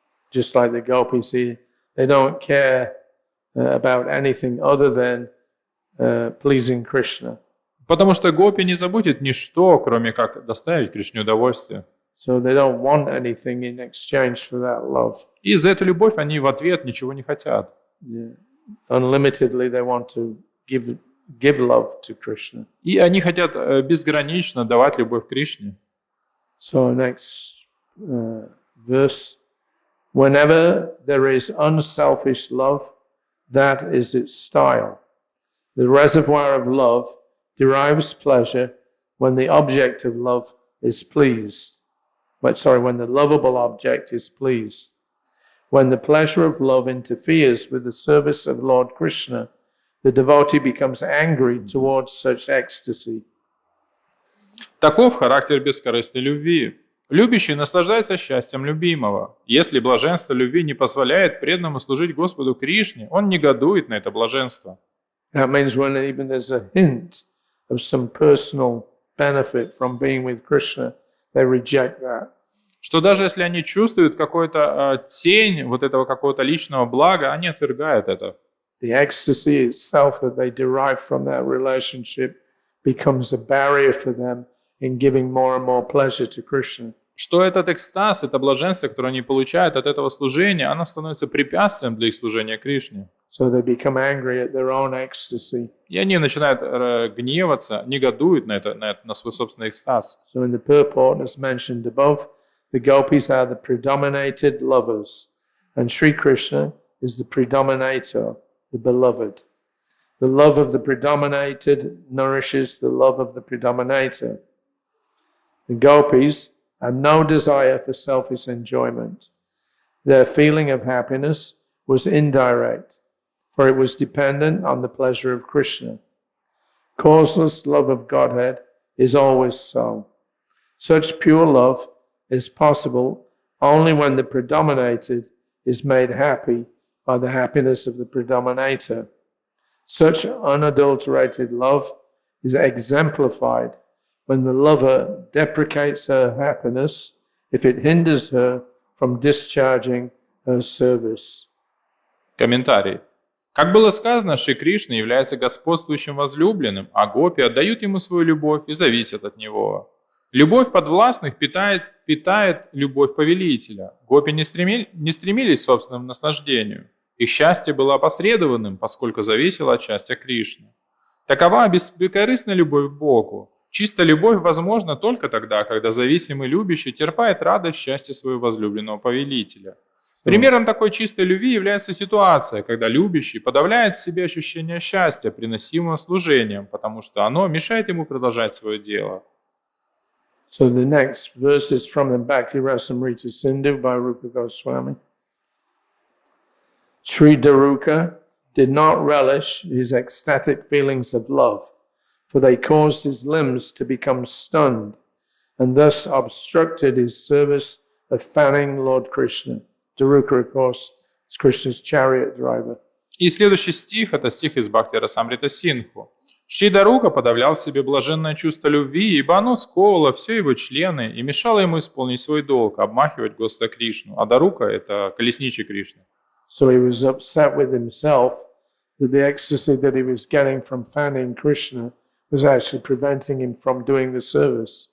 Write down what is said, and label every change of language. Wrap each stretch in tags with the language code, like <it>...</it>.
<en>Just like the gopis here, they don't care about anything other than pleasing Krishna.</en> <ru>Потому что гопи не забудет ничто, кроме как доставить Кришне удовольствие.</ru> <en>So they don't want anything in exchange for that love.</en> <ru>И за эту любовь они в ответ ничего не хотят.</ru> <en>Yeah. Unlimitedly, they want to give love to Krishna.</en> <ru>И они хотят безгранично давать любовь Кришне.</ru> <en>So next verse. Whenever there is unselfish love, that is its style. The reservoir of love derives pleasure when the object of love is pleased. When the lovable object is pleased. When the pleasure of love interferes with the service of Lord Krishna, the devotee becomes angry towards such ecstasy.</en> <ru>Таков характер бескорыстной любви. Любящий наслаждается счастьем любимого. Если блаженство любви не позволяет преданному служить Господу Кришне, он негодует на это блаженство.</ru> <en>That means when even there's a hint of some personal benefit from being with Krishna, they reject that.</en> <ru>Что даже если они чувствуют какую-то тень вот этого какого-то личного блага, они отвергают это.</ru> <en>The ecstasy itself that they derive from that relationship becomes a barrier for them in giving more and more pleasure to Krishna.</en> <ru>Что этот экстаз, это блаженство, которое они получают от этого служения, оно становится препятствием для их служения Кришне.</ru> <en>So they become angry at their own ecstasy.</en> <ru>И они начинают гневаться, негодуют на свой собственный экстаз.</ru> <en>So in the purport, as mentioned above, the gopis are the predominated lovers, and Sri Krishna is the predominator, the beloved. The love of the predominated nourishes the love of the predominator. The gopis had no desire for selfish enjoyment. Their feeling of happiness was indirect, for it was dependent on the pleasure of Krishna. Causeless love of Godhead is always so. Such pure love is possible only when the predominated is made happy by the happiness of the predominator. Such unadulterated love is exemplified when the lover deprecates her happiness if it hinders her from discharging her service.</en> <ru>Комментарий. Как было сказано, Шри Кришна является господствующим возлюбленным, а гопи отдают ему свою любовь и зависят от него. Любовь подвластных питает любовь повелителя. Гопи не стремились к собственному наслаждению. Их счастье было опосредованным, поскольку зависело от счастья Кришны. Такова бескорыстная любовь к Богу. Чистая любовь возможна только тогда, когда зависимый любящий терпает радость в счастье своего возлюбленного повелителя. Примером такой чистой любви является ситуация, когда любящий подавляет в себе ощущение счастья, приносимого служением, потому что оно мешает ему продолжать свое дело.</ru> <en>So the next verse is from the Bhakti-rasamrita Sindhu by Rupa Goswami. Sri Daruka did not relish his ecstatic feelings of love, for they caused his limbs to become stunned, and thus obstructed his service of fanning Lord Krishna. Daruka, of course, is Krishna's chariot driver.</en> <ru>И следующий стих – это стих из Бхакти-расамрита Синдху. Шри Дарука подавлял в себе блаженное чувство любви, ибо оно сковывало все его члены и мешало ему исполнить свой долг, обмахивать Господа Кришну. А Дарука – это колесничий Кришны.</ru> <en>So he was upset with himself that the ecstasy that he was getting from fanning Krishna was actually preventing him from doing the service.</en>